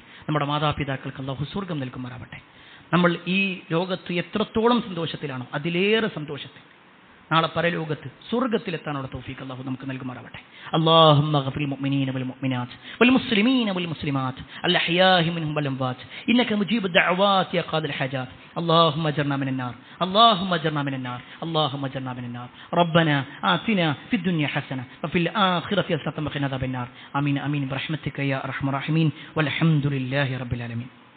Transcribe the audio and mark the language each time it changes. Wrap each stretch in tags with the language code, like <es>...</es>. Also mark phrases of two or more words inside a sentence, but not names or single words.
<ml>നമ്മുടെ മാതാപിതാക്കൾക്ക് അള്ളാഹു സ്വർഗ്ഗം നൽകുമാറാവട്ടെ. നമ്മൾ ഈ ലോകത്ത് എത്രത്തോളം സന്തോഷത്തിലാണോ അതിലേറെ സന്തോഷത്തിൽ നാളെ പരലോകത്ത് സ്വർഗ്ഗത്തിലെത്താനുള്ള തൗഫീഖ് അല്ലാഹു നമുക്ക് നൽകുമാറാവട്ടെ.</ml> <ar>اللهم اغفر المؤمنين والمؤمنات والمسلمين والمسلمات الأحياء منهم والأموات إنك مجيب الدعوات يا قاضي الحاجات. اللهم اجرنا من النار اللهم اجرنا من النار اللهم اجرنا من النار. ربنا آتنا في الدنيا حسنة وفي الآخرة حسنة وقنا عذاب النار. آمين آمين برحمتك يا أرحم الراحمين والحمد لله رب العالمين.</ar>